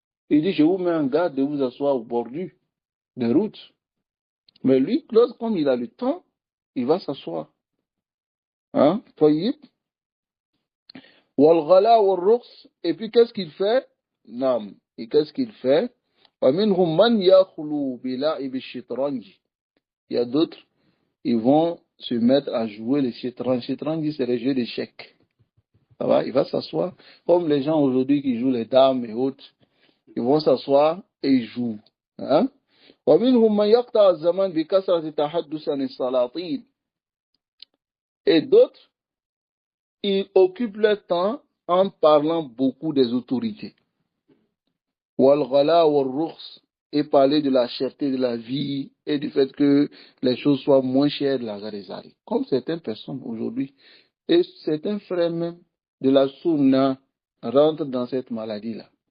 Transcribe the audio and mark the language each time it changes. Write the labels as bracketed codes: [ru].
[fr] Il dit, je vous mets en garde de vous asseoir au bord des routes. Mais lui, comme il a le temps, il va s'asseoir. [ar] Hein? طيب. والغلاء والرخص. [fr] Et puis qu'est-ce qu'il fait? Non. Et qu'est-ce qu'il fait? [ar] ومنهم من يخلو بلعب الشطرنج. [fr] Il y a d'autres, ils vont se mettre à jouer le shitranj. Shitranj, c'est le jeu d'échecs. Ça va? Il va s'asseoir. Comme les gens aujourd'hui qui jouent les dames et autres, ils vont s'asseoir et ils jouent. Hein? [ar] ومنهم من يقطع الزمان بكثرة التحدث عن السلاطين. [fr] Et d'autres, ils occupent leur temps en parlant beaucoup des autorités. [ar] والغلاء والرخص. [fr] Et parler de la cherté de la vie et du fait que les choses soient moins chères de la Garizari. Comme certaines personnes aujourd'hui. Et certains frères même de la Sunna rentrent dans cette maladie-là.